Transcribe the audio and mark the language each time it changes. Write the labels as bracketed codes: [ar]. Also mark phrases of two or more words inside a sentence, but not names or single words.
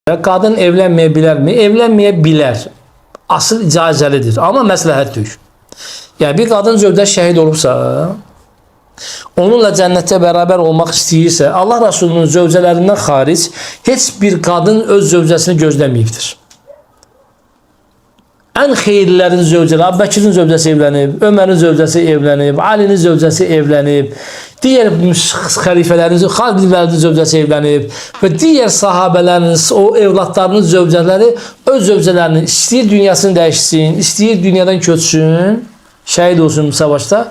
[tr] Kadın evlenmeyebilir mi? [az] Evlenmeyebilir. Asıl icazəlidir. Ama məsləhət deyil. Yani bir kadın zövcə şəhid olubsa, onunla cənnətdə beraber olmaq istəyirsə, Allah Resulünün zövcələrindən xaric heç bir kadın öz zövcəsini gözləməyibdir. En xeyirlilərin zövcələri, Əbubəkirin zövcəsi evlənib, Ömərin zövcəsi evlənib, Alinin zövcəsi evlənib, diğer xəlifələrin, Xalid bin Vəlidin zövcəsi evlənib və diğer sahabələrin, o evlatlarının zövcələri öz zövcələrini istəyir dünyasını dəyişsin, istəyir dünyadan köçsün, şəhid olsun savaşda.